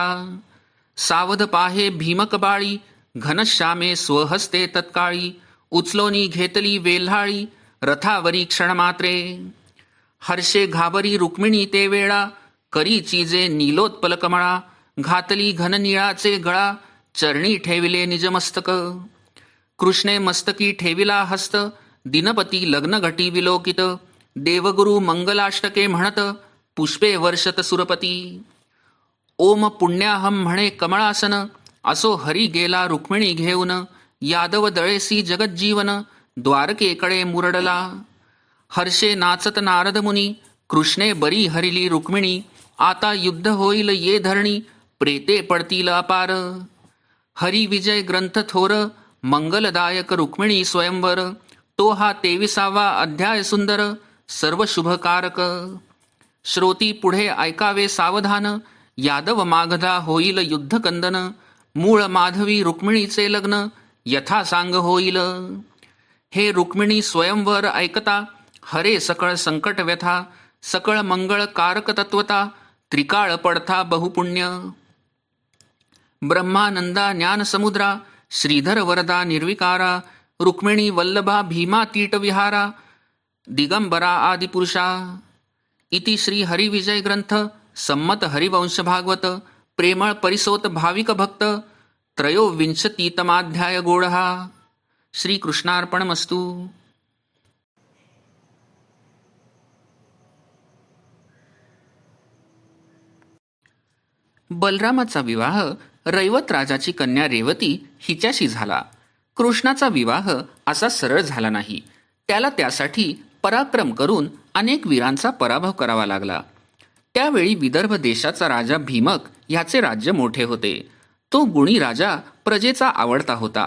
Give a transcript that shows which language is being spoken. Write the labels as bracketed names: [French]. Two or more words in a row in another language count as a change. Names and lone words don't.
[Marathi] सावध पाहे भीमक बाळी घनश्यामे स्वहस्ते तत्काळी. उचलोनी घेतली वेल्हाळी रथावरी क्षणमात्रे. हर्षे घाबरी रुक्मिणी ते वेळा करी चिजे नीलोत्पल कमळा. घातली घननिळाचे गळा चरणी ठेविले निजमस्तक. कृष्णे मस्तकी ठेविला हस्त दिनपती लग्न घटी विलोकित. देवगुरु मंगलाष्टके म्हणत पुष्पे वर्षत सुरपती. [Sanskrit] ओम पुण्याहम [Marathi] म्हणे कमळासन असो हरी गेला रुक्मिणी घेऊन. यादव दळेसी जगज्जीवन द्वारकेकडे मुरडला. हर्षे नाचत नारद मुनी कृष्णे बरी हरिली रुक्मिणी. आता युद्ध होईल ये धरणी प्रेते पडतील अपार. हरी विजय ग्रंथ थोर मंगलदायक रुक्मिणी स्वयंवर. तो हा 23वा अध्याय सुंदर सर्व शुभकारक. श्रोती पुढे ऐकावे सावधान यादव मागधा होईल युद्धकंदन. मूळ माधवी रुक्मिणीचे लग्न यथा सांग होईल. हे रुक्मिणी स्वयंवर ऐकता हरे सकळ संकट व्यथा. सकळ मंगळ कारक तत्वता त्रिकाळ पडथा बहुपुण्य. ब्रह्मानंदा ज्ञान समुद्रा श्रीधर वरदा निर्विकारा. रुक्मिणी वल्लभा भीमा तीट विहारा दिगंबरा आदिपुरुषा. इति श्री हरिविजय ग्रंथ सम्मत हरिवंश भागवत प्रेमळ परिसोत भाविक भक्त 23तमाध्याय गोडहा. श्रीकृष्णार्पणमस्तु. बलरामाचा विवाह रैवत राजाची कन्या रेवती हिच्याशी झाला. कृष्णाचा विवाह असा सरळ झाला नाही. त्याला त्यासाठी पराक्रम करून अनेक वीरांचा पराभव करावा लागला. त्यावेळी विदर्भ देशाचा राजा भीमक ह्याचे राज्य मोठे होते. तो गुणी राजा प्रजेचा आवडता होता.